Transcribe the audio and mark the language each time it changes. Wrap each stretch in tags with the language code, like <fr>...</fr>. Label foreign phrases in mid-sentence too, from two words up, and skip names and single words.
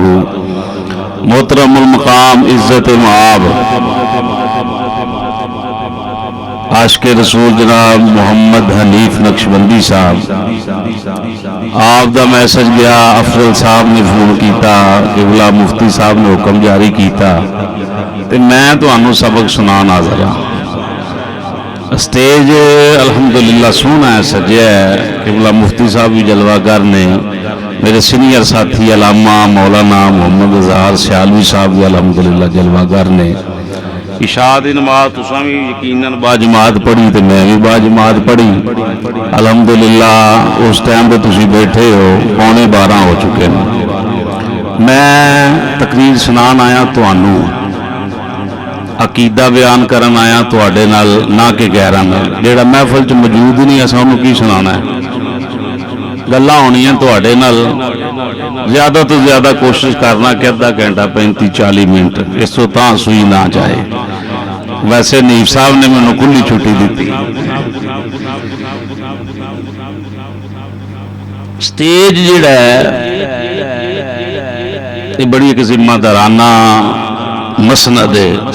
<pa>محترم المقام عزت معاب عاشق رسول جناب محمد حنیف نقشبندی صاحب، آپ دا میسج گیا، افضل صاحب نے فون کیتا، قبلہ مفتی صاحب نے حکم جاری کیتا تے میں تانوں سبق سنان حاضر ہاں۔ سٹیج الحمدللہ سونا ہے، سجیا ہے، قبلہ مفتی صاحب بھی جلوہ گر نے، میرے سینئر ساتھی علامہ مولانا محمد اظہار سیالوی صاحب بھی الحمدللہ جلوہ گر نے۔ عشاء دی نماز تساں بھی یقیناً با جماعت پڑھی تے میں بھی با جماعت پڑھی الحمدللہ۔ اس ٹائم پہ تسی بیٹھے ہو 11:15 ہو چکے ہیں۔ میں تقریر سنان آیا تانوں، عقیدہ بیان کرن آیا تواڈے نال، نہ کہ غیراں نال۔ جیڑا محفل چ موجود ہی نہیں اساں انہوں کی سنانا ہے؟ گلاں ہونیاں تواڈے نال، زیادہ تو زیادہ کوشش کرنا کہ آدھا گھنٹہ 35-40 منٹ، اس تو تاں سوئی نہ جائے۔ ویسے نیف صاحب نے مینوں کھلی چھٹی دیتی۔</pa> <ur>سٹیج جڑا ہے یہ بڑی ایک ذمہ دارانہ مسند ہے۔</ur>